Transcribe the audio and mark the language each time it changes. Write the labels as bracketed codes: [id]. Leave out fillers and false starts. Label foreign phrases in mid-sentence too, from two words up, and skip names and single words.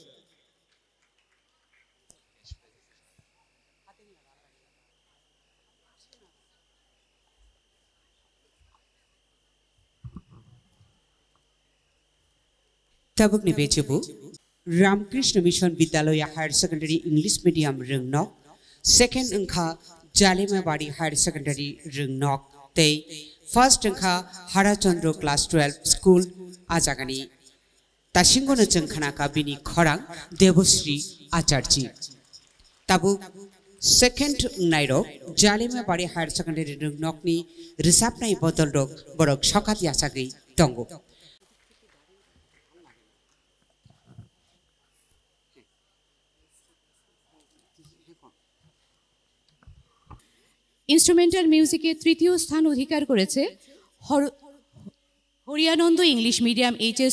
[trp] Tabuk ni bejebu Ramkrishna Mission Vidyalaya Higher Secondary English Medium Rengnok, second engkha Jalimabadi Higher Secondary Rengnok, tei first engkha Harachandra Class 12 School Ajagani. Tashingono jengkhana ka bini khorang Devosri Acharji. Tabuk second nairo Jalimabadi Higher Secondary Rengnok ni resapnai botol dok borok sokat yasagi tongo. [bn] ইনস্ট্রুমেন্টাল মিউজিকে তৃতীয় স্থান অধিকার করেছে হরিয়ানন্দ ইংলিশ মিডিয়াম এইচএস